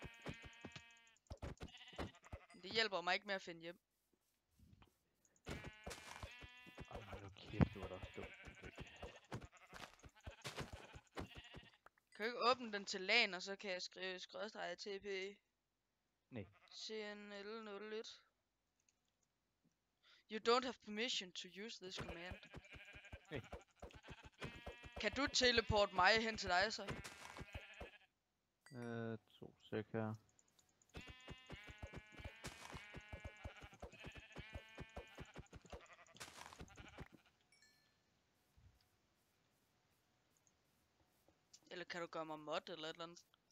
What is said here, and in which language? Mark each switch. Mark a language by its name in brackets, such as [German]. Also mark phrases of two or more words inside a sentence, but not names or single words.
[Danish] Det hjælper mig ikke med at finde hjem. Hold kæft, du er da dumt. Kan du ikke åbne den til LAN, og så kan jeg skrive skrådstræk TP? Nej. CNL01. [English] You don't have permission to use this command. [Danish] Nej. Kan du teleporte mig hen til dig så? 2 sekunder. Eller kan du gøre mig mod eller et eller andet?